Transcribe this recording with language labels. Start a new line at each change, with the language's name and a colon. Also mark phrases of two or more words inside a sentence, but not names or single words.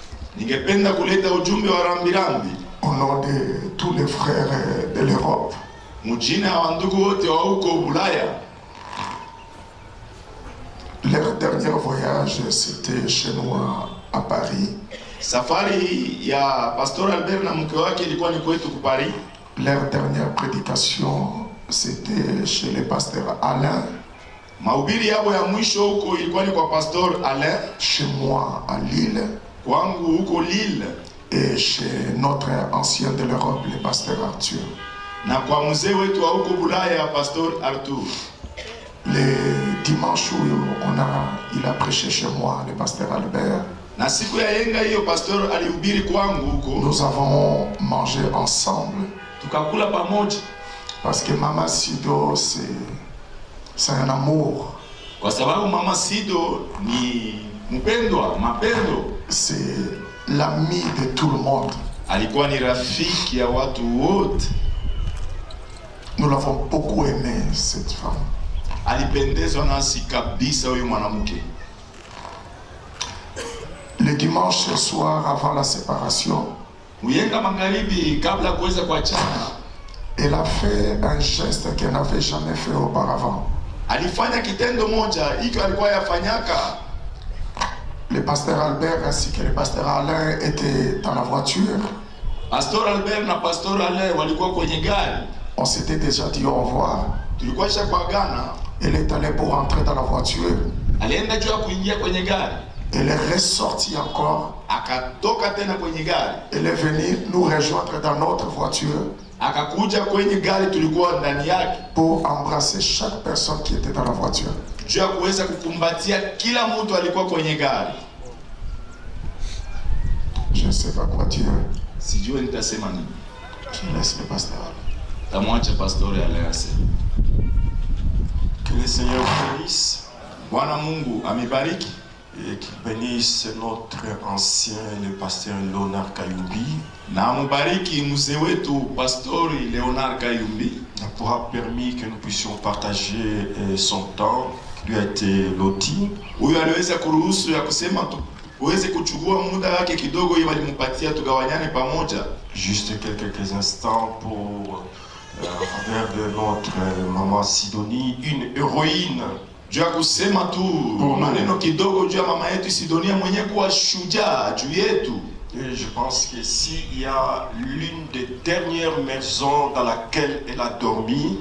Swahili: Ningependa kuleta ujumbe wa rambirambi
French: au nom de tous les frères de l'Europe.
Swahili: mjina wa ndugu wote wa huko Bulaya.
French: Leur dernier voyage, c'était chez nous à Paris.
Swahili: Safari ya Pastor Albert na mke wake ilikuwa ni kwetu ku Paris.
French: Leur dernière prédication, c'était chez le pasteur Alain.
Swahili: Mahubiri yao ya mwisho huko ilikuwa ni kwa Pastor Alain.
French: Chez moi à Lille.
Swahili: Kwangu huko Lille.
French: Et chez notre ancien de l'Europe, le pasteur Arthur.
Swahili: Na kwa mzee wetu wa huko Bulaya, Pastor Arthur.
French: Les dimanches où il a prêché chez moi, le pasteur Albert.
Swahili: Na siku ya yenga hiyo Pastor alihubiri kwangu huko.
French: Nous avons mangé ensemble.
Swahili: Tukakula pamoja.
French: Parce que Mama Sido, c'est un amour.
Swahili: Kwa sababu Mama Sido ni mpendwa, mapendo.
French: C'est l'ami de tout le monde.
Swahili: Alikuwa ni rafiki ya watu wote.
French: Nous l'avons beaucoup aimé, cette femme.
Swahili: Alipendezwa nasi kabisa huyu mwanamke.
French: Le dimanche soir avant la séparation,
Swahili: Muyenga magharibi kabla kuweza kuachana,
French: elle a fait un geste qu'elle n'avait jamais fait auparavant.
Swahili: Alifanya kitendo moja hiko alikuwa yafanyaka.
French: Le pasteur Albert ainsi que le pasteur Alain étaient dans la voiture.
Swahili: Pastor Albert na Pastor Alain walikuwa kwenye gari.
French: On s'était déjà dit au revoir.
Swahili: Tulikuwa isha kuagana.
French: Elle est allée pour rentrer dans la voiture.
Swahili: Alienda juu kuingia kwenye gari.
French: Elle est ressortie encore.
Swahili: Akatoka tena kwenye gari.
French: Elle est venue nous rejoindre dans notre voiture.
Swahili: Akakuja kwenye gari tulikuwa ndani yake.
French: Pour embrasser chaque personne qui était dans la voiture.
Swahili: Juu ya kuweza kukumbatia kila mtu alikuwa kwenye gari.
French: Je ne sais pas quoi dire.
Swahili: Sijui nitasema nini.
French: Je laisse le pasteur.
Swahili: Tamwacha Pastor Alain aseme.
French: Que le Seigneur bénisse
Swahili: Bwana Mungu amebariki
French: et qu'il bénisse notre ancien, le pasteur Léonard Kayumbi,
Swahili: na amubariki mzee wetu Pastori Léonard Kayumbi
French: pour avoir permis que nous puissions partager son temps qui lui a été loti.
Swahili: Huyo aliweza kuruhusu ya kusema uweze kuchukua muda wake kidogo ili walimpatia tugawanyane pamoja.
French: Juste quelques instants pour envers de notre maman Sidonie, une héroïne.
Swahili: Juu ya kusema tu maneno kidogo juu ya mama yetu Sidonia mwenye kuwa shujaa juu yetu.
French: Et je pense que s'il y a l'une des dernières maisons dans laquelle elle a dormi,